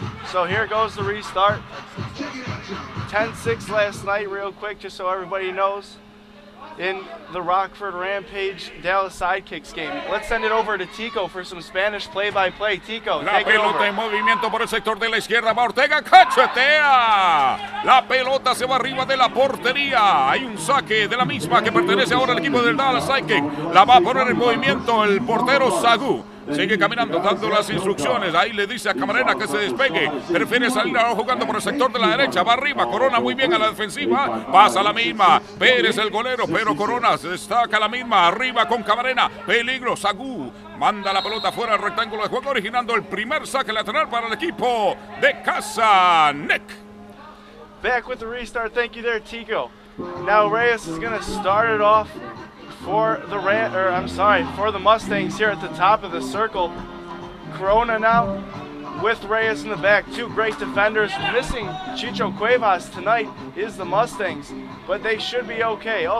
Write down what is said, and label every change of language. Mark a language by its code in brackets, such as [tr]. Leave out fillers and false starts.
[en] So here goes the restart. 10-6 last night, real quick, just so everybody knows, in the Rockford Rampage Dallas Sidekicks game. Let's send it over to Tico for some Spanish play-by-play. Tico, take it over. [es] La pelota en movimiento por el sector de la izquierda. Va Ortega, cachetea. La pelota se va arriba de la portería. Hay un saque de la misma que pertenece ahora al equipo del Dallas Sidekick. La va a poner en movimiento el portero Sagú. Sigue caminando, dando las instrucciones. Ahí le dice a Camarena que se despegue. Prefiere salir ahora jugando por el sector de la derecha. Va arriba, Corona muy bien a la defensiva. Pasa la misma. Pérez el golero, pero Corona se destaca la misma. Arriba con Camarena. Peligro, Sagú. Manda la pelota fuera del rectángulo de juego, originando el primer saque lateral para el equipo de casa. Nick. [en] Back with the restart. Thank you there, Tico. Now Reyes is going to start it off for the for the Mustangs here at the top of the circle. Corona now with Reyes in the back. Two great defenders. Missing Chicho Cuevas tonight is the Mustangs, but they should be okay.